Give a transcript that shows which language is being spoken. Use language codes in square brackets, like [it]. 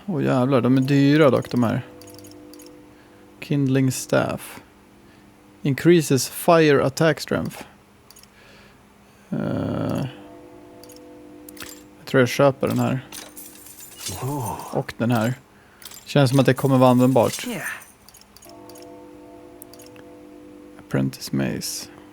[sv] Åh jävlar, de är dyra dock de här. [en] Kindling Staff. Increases fire attack strength. [sv] Jag tror jag köper den här. Och den här. Känns som att det kommer vara användbart. [en] Yeah. Apprentice Mace.